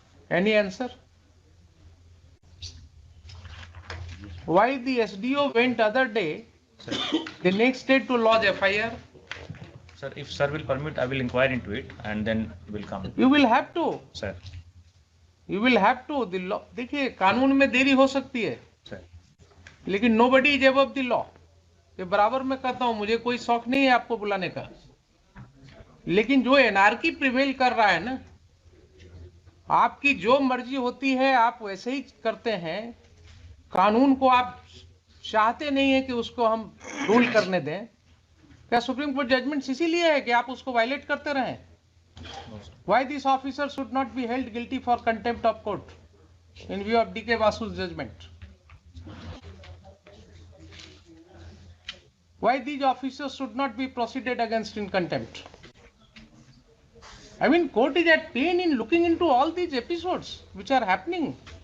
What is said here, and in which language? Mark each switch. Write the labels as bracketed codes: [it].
[en] Any answer? Why the SDO went other day, sir, the next day to lodge FIR? sir, if sir will permit, I will inquire into it and then will come. You will have to. Sir, You will have to. The law. [hi] देखिए कानून में देरी हो सकती है, [en] sir, [hi] लेकिन [en] nobody is above the law. [hi] ये बराबर मैं कहता हूं, मुझे कोई शौक नहीं है आपको बुलाने का, लेकिन जो एनआरकी प्रिवेल कर रहा है ना, आपकी जो मर्जी होती है आप वैसे ही करते हैं, कानून को आप चाहते नहीं है कि उसको हम रूल करने दें. क्या सुप्रीम कोर्ट जजमेंट इसीलिए है कि आप उसको वायलेट करते रहें? [en] Why this officer should not be held guilty for contempt of court in view of D.K. Vasu's judgment? Why these officers should not be proceeded against in contempt? I mean, court is at pain in looking into all these episodes which are happening.